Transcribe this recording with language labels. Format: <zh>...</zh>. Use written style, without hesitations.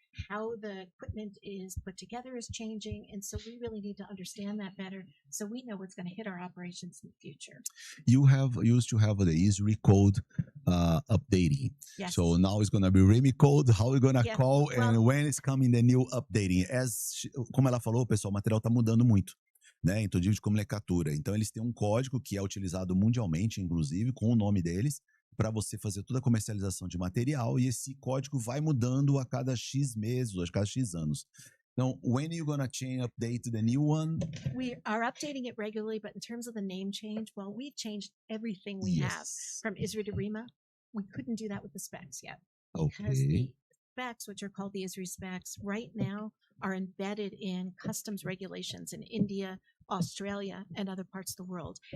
<en>How the equipment is put together is changing, and so we really need to understand that better so we know what's going to hit our operations in the future. You used to have the ISRI code updating. Yes. So now it's going to be REMA code. How are we going to call and when is coming the new updating?</en> <pt>Como ela falou, pessoal, o material está mudando muito, né? Então, de nomenclatura. Então, eles têm um código que é utilizado mundialmente, inclusive, com o nome deles, para você fazer toda a comercialização de material, e esse código vai mudando a cada X meses, ou a cada X anos.</pt> <en>Então, when are you going to update the new one? We are updating it regularly, but in terms of the name change, well, we've changed everything we have from ISRI to REMA. We couldn't do that with the specs yet. Because the specs, which are called the ISRI specs, right now are embedded in customs regulations in India, Australia, and other parts of the world.</en>